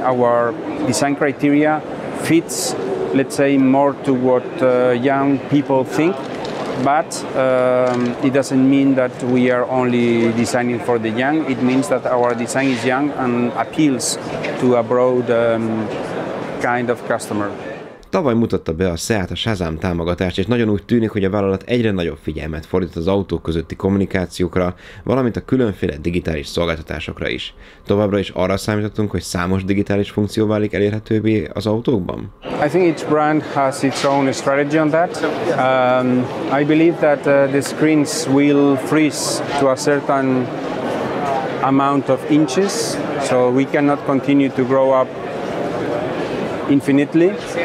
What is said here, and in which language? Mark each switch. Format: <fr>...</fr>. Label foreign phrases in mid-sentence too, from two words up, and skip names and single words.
<en>Our design criteria fits, let's say, more to what young people think, but it doesn't mean that we are only designing for the young. It means that our design is young and appeals to a broad kind of customer.</en> <hu>Tavaly mutatta be a SEAT a Shazam támogatást, és nagyon úgy tűnik, hogy a vállalat egyre nagyobb figyelmet fordít az autók közötti kommunikációkra, valamint a különféle digitális szolgáltatásokra is. Továbbra is arra számítottunk, hogy számos digitális funkció válik elérhetővé az autókban?</hu> <en>I think each brand has its own strategy on that. I believe that the screens will freeze to a certain amount of inches, so we cannot continue to grow up infinitely.</en>